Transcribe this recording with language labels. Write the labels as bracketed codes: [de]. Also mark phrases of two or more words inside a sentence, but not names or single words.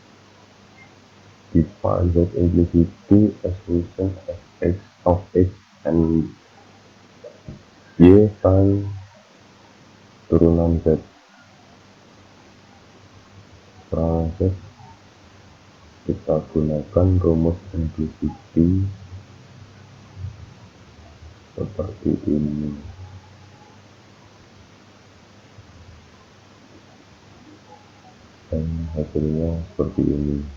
[en] define z implicitly as function of x and y sin turunan z. [id] Turunan z kita gunakan rumus implicity seperti ini, dan hasilnya seperti ini.